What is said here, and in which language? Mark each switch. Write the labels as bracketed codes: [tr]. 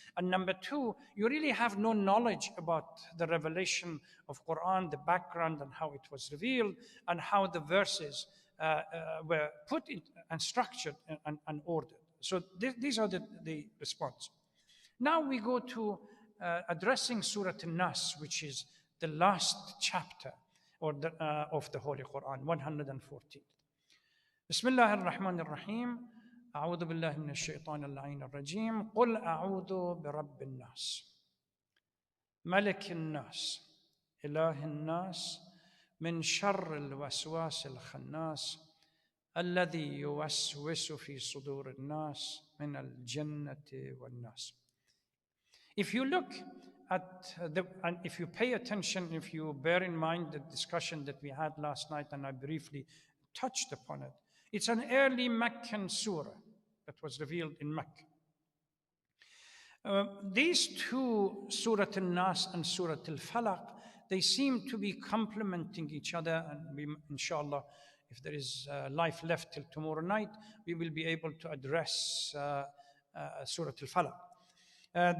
[en] And number 2, you really have no knowledge about the revelation of Quran, the background and how it was revealed, and how the verses were put in and structured and ordered. So these are the response. Now we go to addressing Surah Al-Nas, which is the last chapter of the Holy Quran, 114. [ar] Bismillah ar-Rahman ar-Rahim. أعوذ بالله من الشيطان اللعين الرجيم. قل أعوذ برب الناس ملك الناس إله الناس من شر الوسواس الخناس الذي يوسوس في صدور الناس من الجنة والناس. [en] If you look at and if you pay attention, if you bear in mind the discussion that we had last night, and I briefly touched upon it, it's an early Meccan surah that was revealed in Mecca. These 2, Surah Al-Nas and Surah Al-Falaq, they seem to be complementing each other, and we, inshallah, if there is life left till tomorrow night, we will be able to address Surah Al-Falaq.